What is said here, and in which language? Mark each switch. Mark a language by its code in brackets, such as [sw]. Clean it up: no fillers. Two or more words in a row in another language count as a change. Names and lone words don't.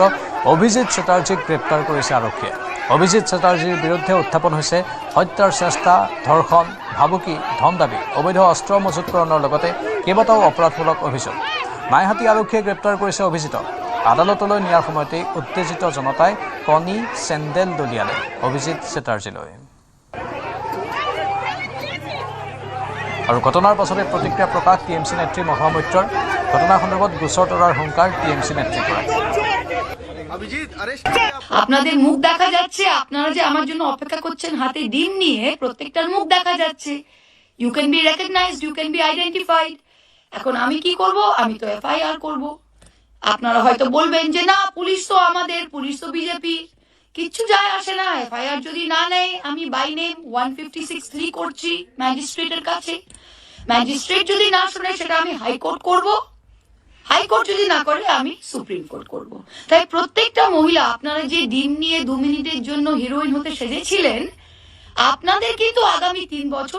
[as] অভিজিৎ চেটাৰ্জীক গ্ৰেপ্তাৰ কৰিছে আৰক্ষীয়ে অভিজিৎ চেটাৰ্জীৰ বিৰুদ্ধে উত্থাপন হৈছে হত্যাৰ চেষ্টা ধৰ্ষণ ভাবুকি ধন দাবী অবৈধ অস্ত্ৰ মজুতকৰণৰ লগতে কেইবাটাও অপৰাধমূলক অভিযোগ নাইহাটী আৰক্ষীয়ে গ্ৰেপ্তাৰ কৰিছে অভিজিতক আদালতলৈ নিয়াৰ সময়তে উত্তেজিত জনতাই কণী চেণ্ডেল দলিয়ালে অভিজিৎ চেটাৰ্জীলৈ আৰু ঘটনাৰ পাছতে প্ৰতিক্ৰিয়া প্ৰকাশ টিএমচি নেত্ৰী মহুৱা মৈত্ৰৰ ঘটনাৰ সন্দৰ্ভত গোচৰ তৰাৰ হুংকাৰ টিএমচি নেত্ৰীৰ পৰা [bn] আপনাদের মুখ দেখা যাচ্ছে আপনারা যে আমার জন্য অপেক্ষা করছেন হাতে ডিম নিয়ে প্রত্যেকটার মুখ দেখা যাচ্ছে [en] you can be recognized you can be identified [bn] এখন আমি কি করব আমি তো এফআইআর করব আপনারা হয়তো বলবেন যে না পুলিশ তো আমাদের পুলিশ তো বিজেপি কিচ্ছু যায় আসে না এফআইআর যদি না নেয় আমি [en] by name [bn] 156(3) করছি ম্যাজিস্ট্রেটের কাছে ম্যাজিস্ট্রেট যদি না শুনে সেটা আমি হাইকোর্ট করব হাইকোর্ট যদি না করে আমি সুপ্রিম কোর্ট করব তাই প্রত্যেকটা মহিলা আপনারা যে ডিম নিয়ে 2 মিনিটের জন্য হিরোইন হতে সেজেছিলেন আপনাদের কিন্তু আগামী 3 বছর